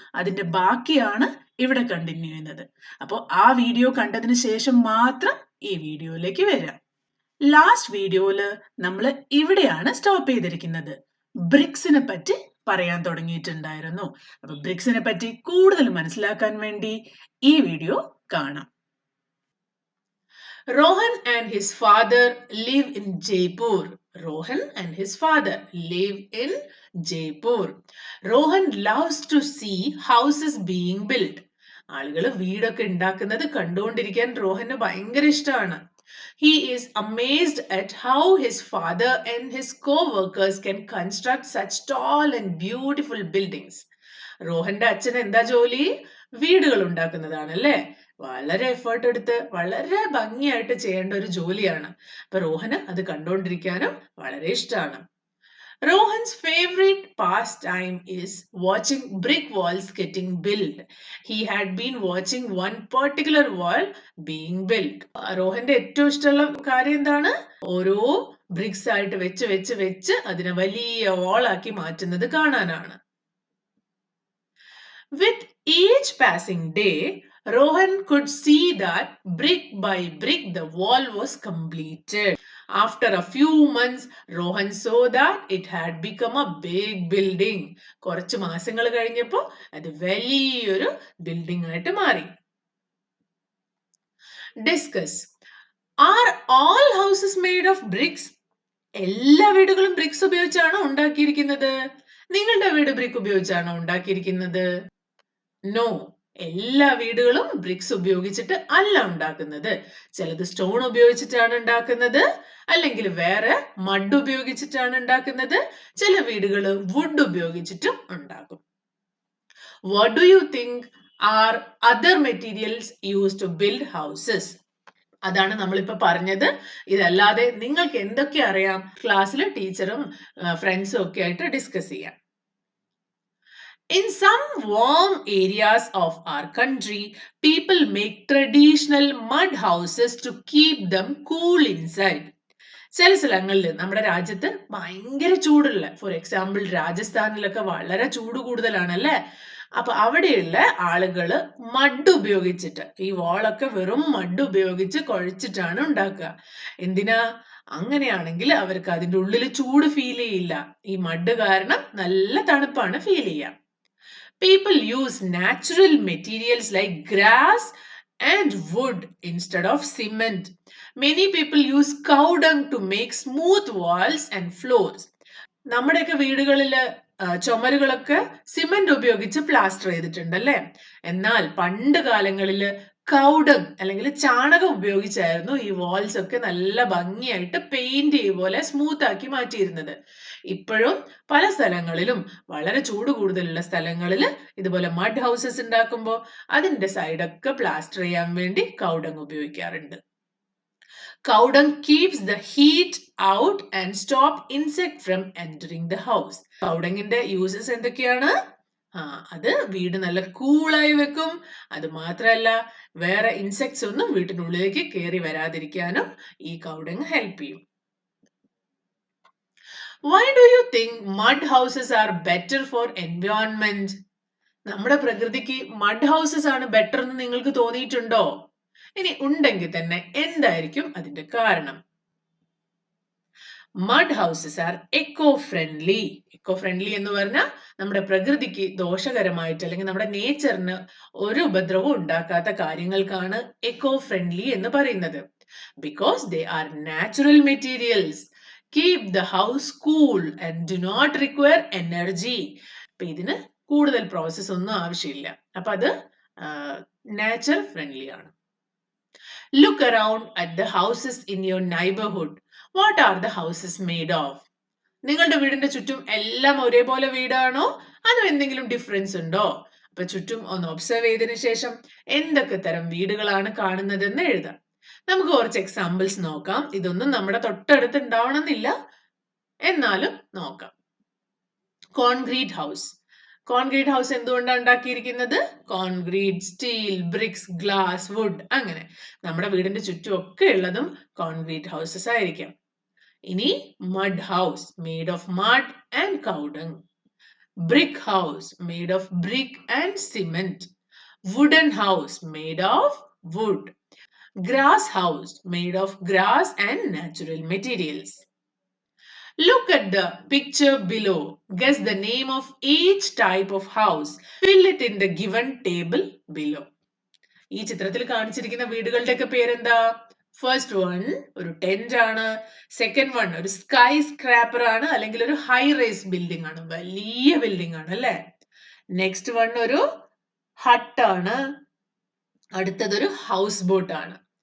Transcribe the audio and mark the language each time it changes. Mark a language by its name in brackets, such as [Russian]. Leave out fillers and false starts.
[Malayalam] അതിന്റെ ബാക്കിയാണ് ഇവിടെ കണ്ടിന്യൂ ചെയ്യുന്നത്. അപ്പോൾ ആ വീഡിയോ കണ്ടതിന് ശേഷം മാത്രം ഈ വീഡിയോയിലേക്ക് വരാം. ലാസ്റ്റ് വീഡിയോയില് നമ്മൾ ഇവിടെയാണ് സ്റ്റോപ്പ് ചെയ്തിരിക്കുന്നത്. ബ്രിക്സിനെ പറ്റി പറയാൻ തുടങ്ങിയിട്ടുണ്ടായിരുന്നു. അപ്പൊ ബ്രിക്സിനെ പറ്റി കൂടുതൽ മനസ്സിലാക്കാൻ വേണ്ടി ഈ വീഡിയോ കാണാം. [English] Rohan and his father live in Jaipur. Rohan and his father live in Jaipur. Rohan loves to see houses being built. [Malayalam] ആളുകൾ വീടൊക്കെ ഉണ്ടാക്കുന്നത് കണ്ടുകൊണ്ടിരിക്കാൻ റോഹന് ഭയങ്കര ഇഷ്ടമാണ്. [English] He is amazed at how his father and his co-workers can construct such tall and beautiful buildings. [Malayalam] റോഹന്റെ അച്ഛൻ എന്താ ജോലി? വീടുകൾ ഉണ്ടാക്കുന്നതാണ് അല്ലേ? വളരെ എഫേർട്ട് എടുത്ത് വളരെ ഭംഗിയായിട്ട് ചെയ്യേണ്ട ഒരു ജോലിയാണ്. അപ്പൊ റോഹന് അത് കണ്ടുകൊണ്ടിരിക്കാനും വളരെ ഇഷ്ടമാണ്. [English] Rohan's favorite pastime is watching brick walls getting built. He had been watching one particular wall being built. [Malayalam] റോഹന്റെ ഏറ്റവും ഇഷ്ടമുള്ള കാര്യം എന്താണ്? ഓരോ ബ്രിക്സ് ആയിട്ട് വെച്ച് വെച്ച് വെച്ച് അതിനെ വലിയ വാളാക്കി മാറ്റുന്നത് കാണാനാണ്. [English] With each passing day, Rohan could see that brick by brick the wall was completed. After a few months, Rohan saw that it had become a big building. [Malayalam] കുറച്ച് മാസങ്ങൾ കഴിഞ്ഞപ്പോൾ അത് വലിയൊരു ബിൽഡിംഗ് ആയിട്ട് മാറി. [English] Discuss. Are all houses made of bricks? [Malayalam] എല്ലാ വീടുകളും BRICS ഉപയോഗിച്ചാണോ ഉണ്ടാക്കിയിരിക്കുന്നത്? നിങ്ങളുടെ വീട് ബ്രിക്ക് ഉപയോഗിച്ചാണോ ഉണ്ടാക്കിയിരിക്കുന്നത്? നോ, എല്ലാ വീടുകളും ബ്രിക്സ് ഉപയോഗിച്ചിട്ട് അല്ല ഉണ്ടാക്കുന്നത്. ചിലത് സ്റ്റോൺ ഉപയോഗിച്ചിട്ടാണ് ഉണ്ടാക്കുന്നത്, അല്ലെങ്കിൽ വേറെ മഡ് ഉപയോഗിച്ചിട്ടാണ് ഉണ്ടാക്കുന്നത്. ചില വീടുകൾ വുഡ് ഉപയോഗിച്ചിട്ടും ഉണ്ടാക്കും. [English] What do you think are other materials use to build houses? [Malayalam] അതാണ് നമ്മളിപ്പോ പറഞ്ഞത്. ഇതല്ലാതെ നിങ്ങൾക്ക് എന്തൊക്കെ അറിയാം? ക്ലാസ്സിൽ ടീച്ചറും ഫ്രണ്ട്സും ഒക്കെ ആയിട്ട് ഡിസ്കസ് ചെയ്യാം. [English] In some warm areas of our country, people make traditional mud houses to keep them cool inside. [Malayalam] ചില സ്ഥലങ്ങളിൽ നമ്മുടെ രാജ്യത്ത് ഭയങ്കര ചൂടുള്ള, ഫോർ എക്സാമ്പിൾ രാജസ്ഥാനിലൊക്കെ വളരെ ചൂട് കൂടുതലാണല്ലേ? അപ്പൊ അവിടെയുള്ള ആളുകള് മഡ് ഉപയോഗിച്ചിട്ട്, ഈ വാളൊക്കെ വെറും മഡ് ഉപയോഗിച്ച് കുഴച്ചിട്ടാണ് ഉണ്ടാക്കുക. എന്തിനാ? അങ്ങനെയാണെങ്കിൽ അവർക്ക് അതിൻ്റെ ഉള്ളിൽ ചൂട് ഫീൽ ചെയ്യില്ല. ഈ മഡ് കാരണം നല്ല തണുപ്പാണ് ഫീൽ ചെയ്യുക. [English] People use natural materials like grass and wood instead of cement. Many people use cow dung to make smooth walls and floors. [Malayalam] നമ്മുടെയൊക്കെ വീടുകളിൽ ചുമരുകളൊക്കെ സിമന്റ് ഉപയോഗിച്ച് പ്ലാസ്റ്റർ ചെയ്തിട്ടുണ്ടല്ലേ? എന്നാൽ പണ്ട് കാലങ്ങളിൽ കൗഡങ് അല്ലെങ്കിൽ ചാണകം ഉപയോഗിച്ചായിരുന്നു ഈ വാൾസ് ഒക്കെ നല്ല ഭംഗിയായിട്ട് പെയിന്റ് പോലെ സ്മൂത്ത് ആക്കി മാറ്റിയിരുന്നത്. ഇപ്പോഴും പല സ്ഥലങ്ങളിലും വളരെ ചൂട് കൂടുതലുള്ള സ്ഥലങ്ങളിൽ ഇതുപോലെ മഡ് ഹൗസസ് ഉണ്ടാക്കുമ്പോൾ അതിന്റെ സൈഡൊക്കെ പ്ലാസ്റ്റർ ചെയ്യാൻ വേണ്ടി കൗഡങ് ഉപയോഗിക്കാറുണ്ട്. [English] Cow dung keeps the heat out and stop insect from entering the house. [Malayalam] Cow dung-ന്റെ uses എന്തൊക്കെയാണ്? അത് വീട് നല്ല കൂളായി വെക്കും. അത് മാത്രമല്ല വേറെ ഇൻസെക്ട്സ് ഒന്നും വീട്ടിനുള്ളിലേക്ക് കയറി വരാതിരിക്കാനും ഈ cow dung ഹെൽപ്പ് ചെയ്യും. [English] Why do you think mud houses are better for environment? [Malayalam] നമ്മുടെ പ്രകൃതിക്ക് മഡ് ഹൗസസ് ആണ് ബെറ്റർ എന്ന് നിങ്ങൾക്ക് തോന്നിയിട്ടുണ്ടോ? ഇനി ഉണ്ടെങ്കിൽ തന്നെ എന്തായിരിക്കും അതിന്റെ കാരണം? [English] Mud houses are eco friendly. [Malayalam] Eco friendly എന്ന് പറഞ്ഞാൽ നമ്മുടെ പ്രകൃതിക്ക് ദോഷകരമായിട്ട് അല്ലെങ്കിൽ നമ്മുടെ നേച്ചറിന് ഒരു ഉപദ്രവവും ഉണ്ടാക്കാത്ത കാര്യങ്ങൾക്കാണ് എക്കോ ഫ്രണ്ട്ലി എന്ന് പറയുന്നത്. [English] Because they are natural materials, keep the house cool and do not require energy. [Malayalam] അപ്പൊ ഇതിന് കൂടുതൽ പ്രോസസ് ഒന്നും ആവശ്യമില്ല. അപ്പൊ അത് നാച്ചർ ഫ്രണ്ട്ലി ആണ്. [English] Look around at the houses in your neighborhood. What are the houses made of? [Malayalam] നിങ്ങളുടെ വീടിന്റെ ചുറ്റും എല്ലാം ഒരേപോലെ വീടാണോ അതോ എന്തെങ്കിലും ഡിഫറൻസ് ഉണ്ടോ? അപ്പൊ ചുറ്റും ഒന്ന് ഒബ്സർവ് ചെയ്തതിനു ശേഷം എന്തൊക്കെ തരം വീടുകളാണ് കാണുന്നതെന്ന് എഴുതാം. നമുക്ക് കുറച്ച് എക്സാമ്പിൾസ് നോക്കാം. ഇതൊന്നും നമ്മുടെ തൊട്ടടുത്ത് ഉണ്ടാവണമെന്നില്ല, എന്നാലും നോക്കാം. Concrete house. കോൺക്രീറ്റ് ഹൗസ് എന്തുകൊണ്ടാണ് ഉണ്ടാക്കിയിരിക്കുന്നത്? Concrete, steel, BRICS, glass, would, അങ്ങനെ നമ്മുടെ വീടിന്റെ ചുറ്റും ഒക്കെ ഉള്ളതും കോൺക്രീറ്റ് ഹൗസസ് ആയിരിക്കാം. [English] ഇനി mud house made of mud and cow dung, brick house made of brick and cement, wooden house made of wood, grass house made of grass and natural materials. Look at the picture below. Guess the name of each type of house. Fill it in the given table below. [Malayalam] ഈ ചിത്രത്തിൽ കാണിച്ചിരിക്കുന്ന വീടുകളുടെ ഒക്കെ പേരെന്താ? First one ഒരു tent ആണ്, second one ഒരു sky scraper ആണ്, അല്ലെങ്കിൽ ഒരു ഹൈ റൈസ് ബിൽഡിംഗ് ആണ്, വലിയ ബിൽഡിംഗ് ആണ് അല്ലെ. നെക്സ്റ്റ് വൺ ഒരു ഹട്ട് ആണ്, അടുത്തതൊരു ഹൗസ് ബോട്ട് ആണ്.